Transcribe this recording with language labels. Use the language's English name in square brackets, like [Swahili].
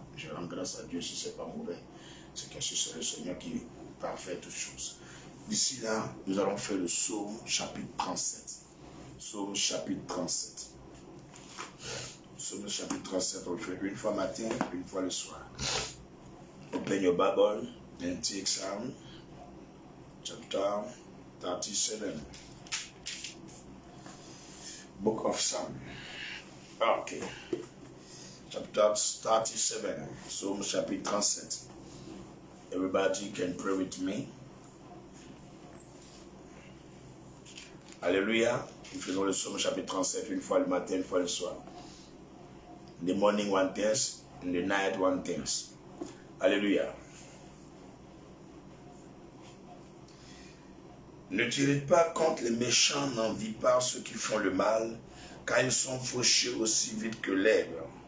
[French] Je rends grâce à Dieu si ce n'est pas mauvais. C'est que c'est le Seigneur qui parfait toutes choses. D'ici là, nous allons faire le psaume chapitre 37. Psaume chapitre 37. Psaume chapitre 37, on le fait une fois matin, une fois le soir. [English] Open your Bible and take Psalm chapter 37. Book of Psalm. Okay. Chapter 37, Psalm chapitre 37. Everybody can pray with me. Alléluia. [French] Nous faisons le psaume chapitre 37 une fois le matin, une fois le soir. [English] In the morning one tense, in the night one tense. [French] Alléluia. Ne tirez pas contre les méchants, n'envie pas ceux qui font le mal, car ils sont fauchés aussi vite que l'herbe.